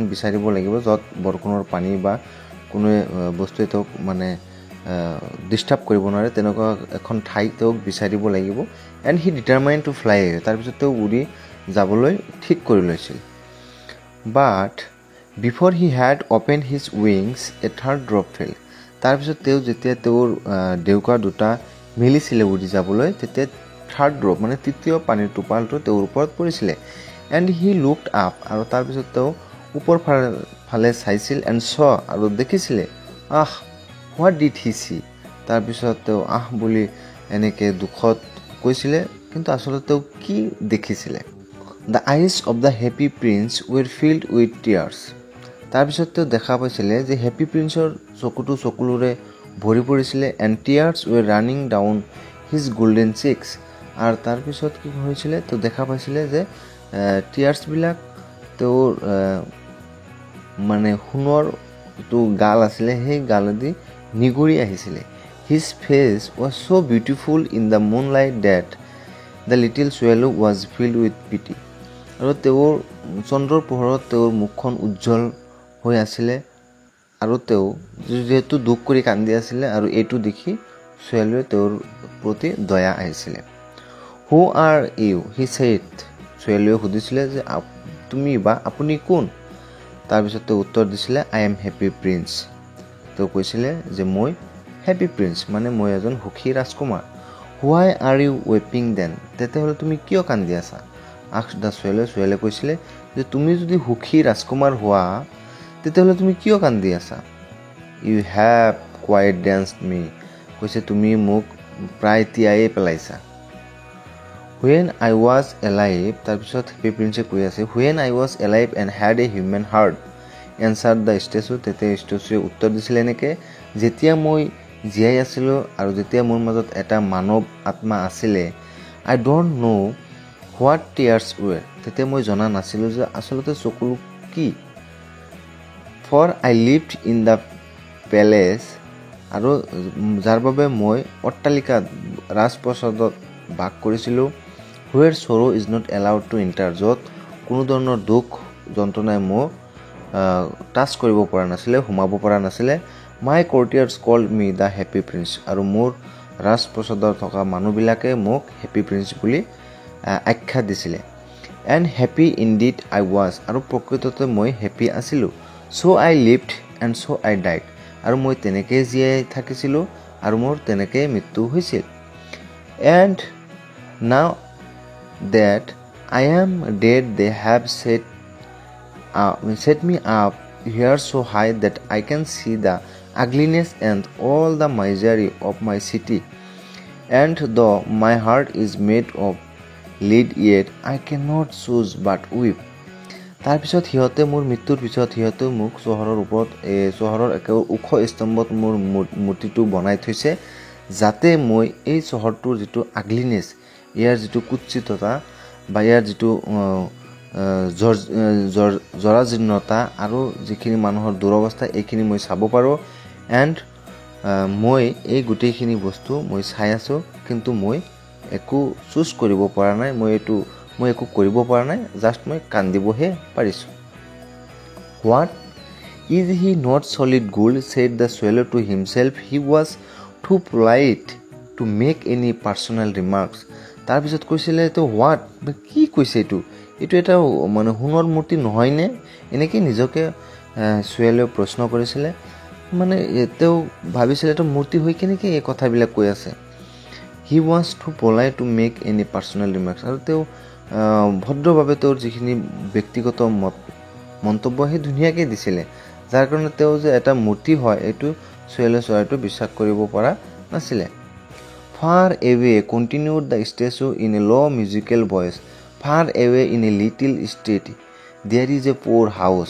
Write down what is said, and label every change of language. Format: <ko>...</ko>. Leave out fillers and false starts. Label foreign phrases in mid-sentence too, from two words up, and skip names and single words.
<as>বিচাৰিব লাগিব যত বৰষুণৰ পানী বা কোনো বস্তু এটো মানে ডিস্টার্ব কৰিব নোৱাৰে তেনেকুৱা এখন ঠাই তেওঁক বিচাৰিব লাগিব and</as> <en>he determined to fly</en> <as>তাৰ পিছত তেওঁ উৰি যাবলৈ ঠিক কৰি লৈছিল</as> <en>but before he had opened his wings a third drop fell</en> <as>তাৰ পিছত তেওঁ যেতিয়া তেওঁৰ দেউকা দুটা মিলিছিল উৰি যাবলৈ তেতিয়া</as> <en>third drop</en> <as>মানে তৃতীয় পানীৰ টোপালটো তেওঁৰ ওপৰত পৰিছিল</as> <en>and he looked up</en> <as>আৰু তাৰ পিছত তেওঁ ওপৰ ফালে চাইছিল</as> <en>and saw</en> <as>আৰু দেখিছিল</as> <en>What did he see?</en> <as>তাৰ পিছত তেওঁ বুলি এনেকে দুখত কৈছিল কিন্তু আসলে তেওঁ কি দেখিছিল</as> <en>The eyes of the happy prince were filled with tears</en> <as>তাৰ পিছত তেওঁ দেখা পাইছিল যে হেপী প্ৰিন্সৰ চকুটো চকুলোৰে ভৰি পৰিছিল</as> <en>and tears were running down his golden cheeks</en> <as>আৰু তাৰ পিছত কি হৈছিল তেওঁ দেখা পাইছিল যে টিয়াৰ্স বিলাক তেওঁৰ মানে সোণৰ তো গাল আছিল সেই গালেদি নিগৰি আহিছিল</as> <en>his face was so beautiful in the moonlight that the little swallow was filled with pity</en> <as>আৰু তেওঁৰ চন্দ্ৰৰ পোহৰত তেওঁৰ মুখখন উজ্জ্বল হৈ আছিল আৰু তেওঁ যেহেতু দুখ কৰি কান্দি আছিল আৰু এটো দেখি swallow তেওঁৰ প্ৰতি দয়া আহিছিল</as> <en>who are you he said</en> <as>swallow সুধিছিল যে তুমি বা আপুনি কোন তাৰ পিছত তেওঁ উত্তৰ দিছিল</as> <en>I am happy prince</en> <as>তেওঁ কৈছিল যে মই হ্যাপি প্রিন্স মানে মই এজন সুখী ৰাজকুমাৰ</as> <en>why are you weeping then</en> <as>তেতিয়াহলে তুমি কিয় কান্দি আছা</as> <en>asked the swallow</en> <as>কৈছিল যে তুমি যদি সুখী ৰাজকুমাৰ হোৱা তেতিয়াহলে তুমি কিয় কান্দি আছা</as> <en>you have quite danced me</en> <as>কৈছে তুমি মোক প্ৰায় তিয়াই পেলাইছা</as> <en>When I was alive,</en> <as>তাৰপিছত হেপী প্ৰিন্সে কৈ আছে</as> <en>when I was alive and had a human heart, answered the statue.</en> <as>তেতিয়া ষ্টেচুৱে উত্তৰ দিছিলে এনেকৈ যেতিয়া মই জীয়াই আছিলোঁ আৰু যেতিয়া মোৰ মাজত এটা মানৱ আত্মা আছিলে,</as> <en>I don't know what tears were.</en> <as>তেতিয়া মই জনা নাছিলোঁ যে আচলতে চকুলো কি।</as> <en>For I lived in the palace,</en> <as>আৰু যাৰ বাবে মই অট্টালিকাত ৰাজপ্ৰসাদত বাস কৰিছিলোঁ,</as> <en>where sorrow is not allowed to enter,</en> <as>য'ত কোনো ধৰণৰ দুখ যন্ত্ৰণাই মোক টাচ কৰিব পৰা নাছিলে, সোমাব পৰা নাছিলে।</as> <en>My courtiers called me the happy prince,</en> <as>আৰু মোৰ ৰাজপ্ৰসাদত থকা মানুহবিলাকে মোক হেপী প্ৰিন্স বুলি আখ্যা দিছিলে।</as> <en>And happy indeed I was,</en> <as>আৰু প্ৰকৃততে মই হেপী আছিলোঁ।</as> <en>So I lived and so I died,</en> <as>আৰু মই তেনেকৈ জীয়াই থাকিছিলোঁ আৰু মোৰ তেনেকৈ মৃত্যু হৈছিল।</as> <en>And now that I am dead, they have set me up here so high that I can see the ugliness and all the misery of my city. And though my heart is made of lead, yet I cannot choose but weep.</en> <as>তাৰপিছত সিহঁতে মোৰ মৃত্যুৰ পিছত সিহঁতে মোক চহৰৰ ওপৰত চহৰৰ একেবাৰে ওখ স্তম্ভত মোৰ মূৰ্তিটো বনাই থৈছে, যাতে মই এই চহৰটোৰ যিটো আগলিনেছ, ইয়াৰ যিটো কুৎসিততা বা ইয়াৰ যিটো জৰাজীৰ্ণতা আৰু যিখিনি মানুহৰ দুৰৱস্থা, এইখিনি মই চাব পাৰোঁ। এণ্ড মই এই গোটেইখিনি বস্তু মই চাই আছোঁ, কিন্তু মই একো চুজ কৰিব পৰা নাই, মই একো কৰিব পৰা নাই, জাষ্ট মই কান্দিবহে পাৰিছোঁ।</as> <en>What? Is he not solid gold? said the swallow to himself. He was too polite to make any personal remarks.</en> <as>তাৰপিছত কৈছিলে এইটো হোৱাট, কি কৈছে এইটো এটা মানে সোণৰ মূৰ্তি নহয়নে? এনেকৈ নিজকে চুৱেলেও প্ৰশ্ন কৰিছিলে। মানে তেওঁ ভাবিছিলে এইটো মূৰ্তি হৈ কেনেকৈ এই কথাবিলাক কৈ আছে।</as> <en>He was too polite to make any personal remarks,</en> <as>আৰু তেওঁ ভদ্ৰভাৱে তেওঁৰ যিখিনি ব্যক্তিগত মন্তব্য সেই ধুনীয়াকৈ দিছিলে, যাৰ কাৰণে তেওঁ যে এটা মূৰ্তি হয় এইটো চুৱেলে চৰাইটো বিশ্বাস কৰিব পৰা নাছিলে।</as> <en>Far away, continued the statue in a low musical voice, far away in a little state, there is a poor house.</en>